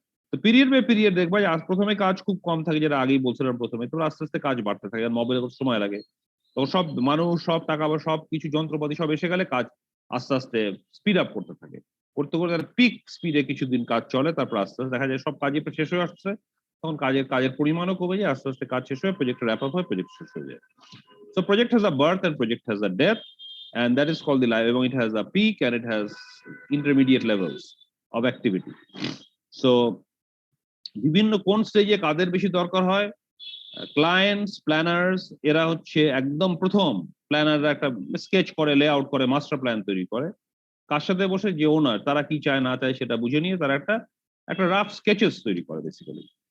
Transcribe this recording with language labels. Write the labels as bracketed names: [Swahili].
[Bangla] তো period by period দেখবা যে প্রথমে কাজ খুব কম থাকে, যেটা আগেই বলছিলাম প্রথমে, তো আস্তে আস্তে কাজ বাড়তে থাকে, আর মোবাইলে সময় লাগে, তো সব মানুষ, সব টাকা বা সব কিছু যন্ত্রপাতি সব এসে গেলে কাজ আস্তে আস্তে স্পিড আপ করতে থাকে, করতে করতে পিক স্পিডে কিছুদিন কাজ চলে, তারপর আস্তে আস্তে দেখা যায় সব কাজই শেষ হয়ে আসছে, তখন কাজের পরিমাণও কমে যায়, আস্তে আস্তে কাজ শেষ হয়ে প্রজেক্ট র্যাপ আপ হয়, প্রজেক্ট শেষ হয়ে যায়। [English] So project has a birth and project has a death, and that is called the life, এবং it has a peak and it has intermediate levels of activity. [Bangla] So বিভিন্ন কোন স্টেজে কাদের বেশি দরকার হয়, ক্লায়েন্টস, প্ল্যানার্স, এরা হচ্ছে একদম প্রথম, প্ল্যানাররা একটা স্কেচ করে, লেআউট করে, মাস্টার প্ল্যান তৈরি করে, কার সাথে বসে, যে ওনার, তারা কি চায় না চায় সেটা বুঝে নিয়ে তারা একটা রাফ স্কেচেস তৈরি করে বেসিক্যালি।